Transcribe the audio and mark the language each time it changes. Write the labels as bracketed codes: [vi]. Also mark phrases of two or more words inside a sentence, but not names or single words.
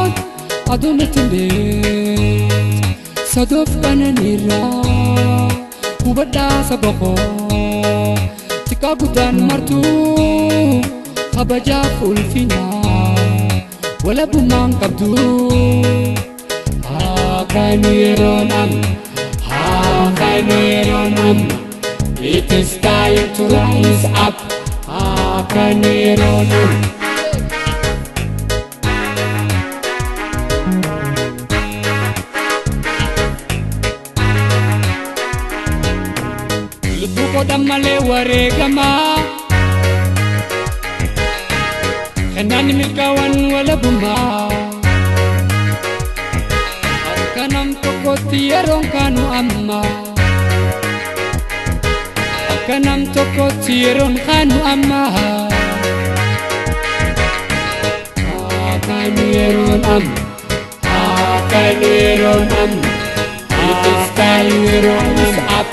[om] aduun ittiin beektu sadoof qananiirraa hubadhaa saba koo xiqqaa guddaan martuu kabajaaf ulfinaa walabummaan qabdu. Kan yeroon amma, kan yeroon amma, [en] it is time to rise up. [om] Kan yeroon amma. Lubbuu koo dhammalee wareegamaa kannaan milkaa'an walabummaa harka nam tokkotti yeroon kaanu amma. Kanam tokkotti yeroon kaanu amma. Kan yeroon amma, kan yeroon amma, [en] it is time to rise up.